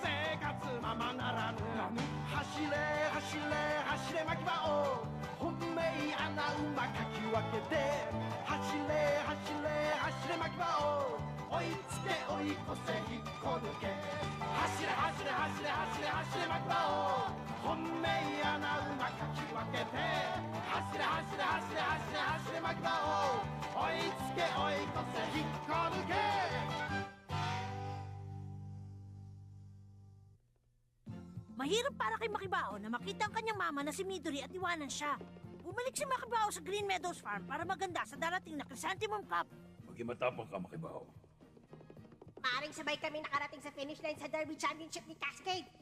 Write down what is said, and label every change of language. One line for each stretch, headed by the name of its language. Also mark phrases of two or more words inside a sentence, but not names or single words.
Japanese: 生活ままならぬ走れ走れ走れ巻き場を本命穴馬かき分けて走れ走れ走れ巻き場を追いつけ追い越せ引っこ抜け走れ走れ走れ走れ走れ巻き場を本命穴馬かき分けて走れ走れ走れ走れ走れ巻き場を追いつけ追い越せ引っこ抜け
Filipino: Mahirap para kay Makibao na makita ang kanyang mama na si Midori at iwanan siya. Bumalik si Makibao sa Green Meadows Farm para maganda sa darating na Chrysanthemum Cup. Maging matapang ka, Makibaw. Maaring sabay kami nakarating sa
English: finish line
Filipino: sa Derby Championship ni Cascade.